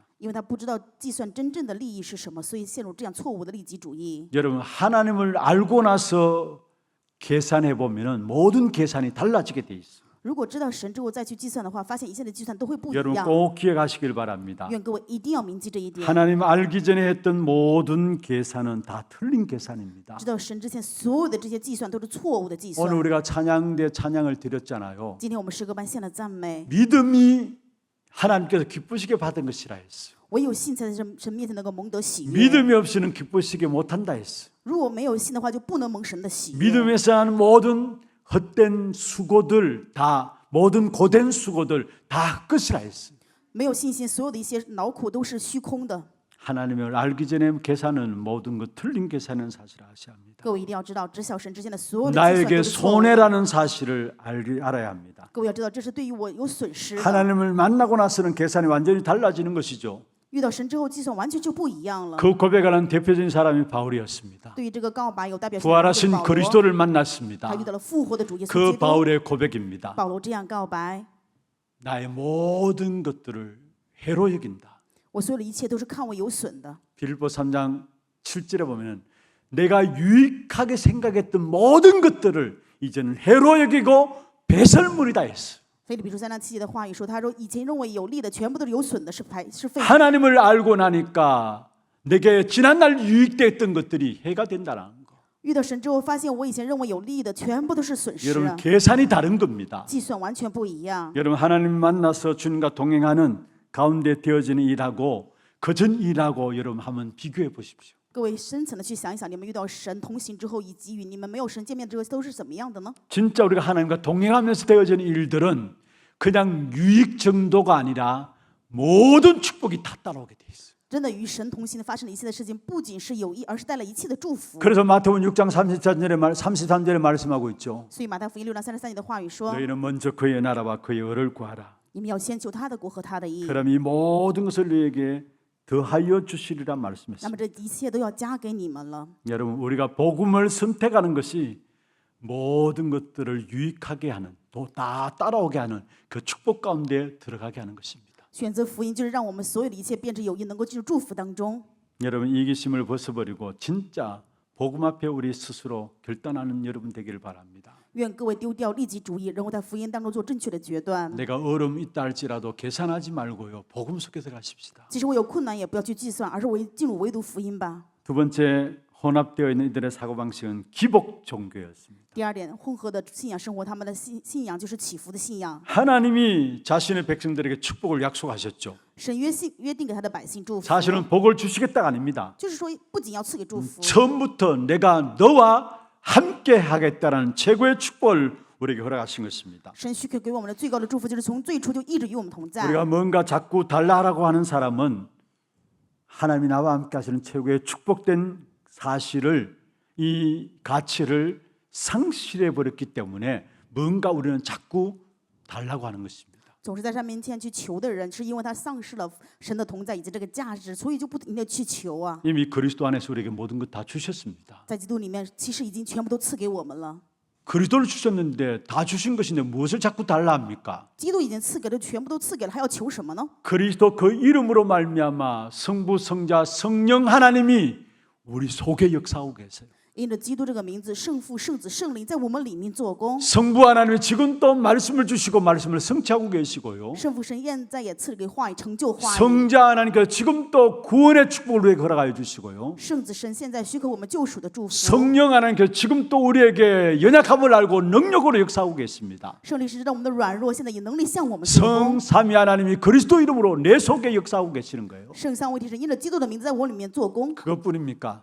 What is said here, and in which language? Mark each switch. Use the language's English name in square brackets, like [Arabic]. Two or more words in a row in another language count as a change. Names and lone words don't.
[Chinese] 因为他不知道计算真正的利益是什么，所以陷入这样错误的利己主义。 [Korean] 여러분, 하나님을 알고 나서 계산해 보면은 모든 계산이 달라지게 돼 있어요. [Chinese] 如果知道神之后再去计算的话，发现一切的计算都会不一 [Korean] 여러분 [Chinese] 样。 [Korean] 꼭 기억하시길 바랍니다. [Chinese] 愿各位一定要铭记这一点， [Korean] 하나님 알기 전에 했던 모든 계산은 다 틀린 계산입니다. [Chinese] 知道神之前所有的这些计算都是错误的计 [Korean] 오늘 [Chinese] 算。 [Korean] 우리가 찬양대 찬양을 드렸잖아요. [Chinese] 今天我们诗歌班献了赞美， [Korean] 믿음이 하나님께서 기쁘시게 받은 것이라 했어요. [Chinese] 唯有信才在神面前能够蒙得喜悦。 [Korean] 믿음이 없이는 기쁘시게 못한다 했어요. [Chinese] 如果没有信的话，就不能蒙神的喜悦。 [Korean] 믿음에서 하는 모든 헛된 수고들 다 모든 고된 수고들 다 끝이라 했어요. [Chinese] 没有信心，所有的一些劳苦都是虚空的。 [Korean] 하나님을 알기 전에 계산은 모든 것 틀린 계산은 사실 아셔야 합니다. [Chinese] 各位一定要知道，知晓神之前的所有的计算 [Korean] 나에게 [Chinese] 都是错误的。 [Korean] 손해라는 사실을 알아야 합니다. [Chinese] 各位要知道，这是对于我有损失的。 [Korean] 하나님을 만나고 나서는 계산이 완전히 달라지는 것이죠. [Chinese] 遇到神之后，计算完全就不一样了。 [Korean] 그 고백하는 대표적인 사람이 바울이었습니다. [Chinese] 对于这个告白有代表性的人就是 [Korean] 부활하신 [Chinese] 保罗， [Korean] 그리스도를 만났습니다. [Chinese] 他遇到了复活的主耶稣 [Korean] 그 [Chinese] 基督。 [Korean] 바울의 고백입니다. [Chinese] 保罗这样告白： [Korean] 나의 모든 것들을 해로 여긴다. [Chinese] 我所有的一切都是看为有损的。 [Korean] 빌립보 3장 7절에 보면 내가 유익하게 생각했던 모든 것들을 이제는 해로 여기고 배설물이다 했어. [Chinese] 腓立比书3章7节的话语说：“他说以前认为有利的，全部都是有损的，是废的。 [Korean] 하나님을 알고 나니까 내게 지난날 유익됐던 것들이 해가 된다는 거. [Chinese] 遇到神之后，发现我以前认为有利的，全部都是损失 [Korean] 여러분 [Chinese] 啊， [Korean] 계산이 다른 겁니다. [Chinese] 计算完全不一样。 [Korean] 여러분 하나님 만나서 주님과 동행하는 가운데 되어지는 일하고 그전 일하고 여러분 한번 비교해 보십시오. [Chinese] 各位深层的去想一想，你们遇到神同行之后，以及与你们没有神见面之后，都是怎么样的呢？ [Korean] 진짜 우리가 하나님과 동행하면서 되어지는 일들은 그냥 유익 정도가 아니라 모든 축복이 다 따라오게 돼 있어요. [Chinese] 真的与神同行的发生的一切的事情，不仅是有益，而是带来一切的祝福。 [Korean] 그래서 마태복음 6장 33절에 말씀하고 있죠. [Chinese] 所以马太福音6章33节的话语说 [Korean] 너희는 먼저 그의 나라와 그의 의를 구하라. [Chinese] 你们要先求他的国和他的义， [Korean] 그럼 이 모든 것을 너희에게 더하여 주시리라 [Chinese] 那么 [Korean] 말씀했습니다. [Chinese] 这一切都要加给你们了。 [Korean] 여러분 우리가 복음을 선택하는 것이 모든 것들을 유익하게 하는 또 다 따라오게 하는 그 축복 가운데 들어가게 하는 것입니다. [Chinese] 选择福音，就是让我们所有的一切变成有益，能够进入祝福当中。 [Korean] 여러분 이기심을 벗어버리고 진짜 복음 앞에 우리 스스로 결단하는 여러분 되기를 바랍니다. [Chinese] 愿各位丢掉利己主义，然后在福音当中做正确的决断。 [Korean] 내가 어려움이 있다 할지라도 계산하지 말고요. 복음 속에 들어가십시다. [Chinese] 即使我有困难，也不要去计算，而是进入唯独福音吧。 [Korean] 두 번째 혼합되어 있는 이들의 사고방식은 기복 종교였습니다. [Chinese] 第二点，混合的信仰生活，他们的信仰就是起伏的信仰。 [Korean] 하나님이 자신의 백성들에게 축복을 약속하셨죠. [Chinese] 神约定给他的百姓祝福， [Korean] 사실은 복을 주시겠다가 아닙니다. [Chinese] 就是说不仅要赐给祝福， [Korean] 처음부터 내가 너와 함께 하겠다라는 최고의 축복을 우리에게 허락하신 것입니다. [Chinese] 神许可给我们的最高的祝福，就是从最初就一直与我们同在。 [Korean] 우리가 뭔가 자꾸 달라하라고 하는 사람은 하나님이 나와 함께 하시는 최고의 축복된 사실을 이 가치를 상실해 버렸기 때문에 뭔가 우리는 자꾸 달라고 하는 것입니다. [Chinese] 总是在神面前去求的人，是因为他丧失了神的同在以及这个价值，所以就不停的去求啊。 [Korean] 이미 그리스도 안에서 우리에게 모든 것 다 주셨습니다. [Chinese] 在基督里面，其实已经全部都赐给我们了。 [Korean] 그리스도를 주셨는데 다 주신 것인데 무엇을 자꾸 달라 합니까? [Chinese] 基督已经赐给了，全部都赐给了，还要求什么呢？ [Korean] 그리스도 그 이름으로 말미암아 성부, 성자, 성령 하나님이 우리 속에 역사하고 계세요. [Chinese] 因着基督这个名字，圣父、圣子、圣灵在我们里面做工。 [Korean] 성부 하나님이 지금 또 말씀을 주시고 말씀을 성취하고 계시고요. [Chinese] 圣父神现在也赐给话语，成就话语。 [Korean] 성자 하나님께서 지금 또 구원의 축복을 우리에게 허락하여 주시고요. [Chinese] 圣子神现在许可我们救赎的祝福。 [Korean] 성령 하나님께서 지금 또 우리에게 연약함을 알고 능력으로 역사하고 계십니다. [Chinese] 圣灵是知道我们的软弱，现在以能力向我们做工。 [Korean] 성삼위 하나님이 그리스도 이름으로 내 속에 역사하고 계시는 거예요. [Chinese] 圣三位一体神因着基督的名字在我里面做工。 [Korean] 그것뿐입니까?